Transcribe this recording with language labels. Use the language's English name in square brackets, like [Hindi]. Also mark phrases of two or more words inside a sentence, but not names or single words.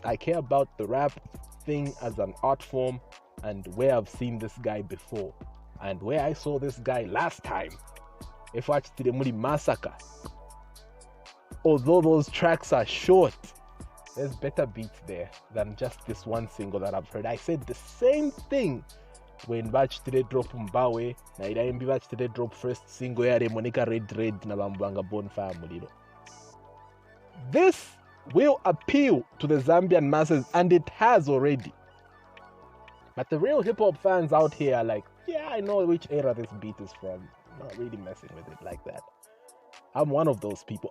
[English] I care about the rap thing as an art form and where I've seen this guy before and where I saw this guy last time. If I watched the Massacre. Although those tracks are short, there's better beats there than just this one single that I've heard. I said the same thing when Batch today drop Mbawe, [Bemba] na ida Batch today [English] drop first single [Bemba] ya Monica Red na Bambanga Bone family. [English] This will appeal to the Zambian masses, and it has already. But the real hip hop fans out here are like, yeah, I know which era this beat is from. I'm not really messing with it like that. I'm one of those people.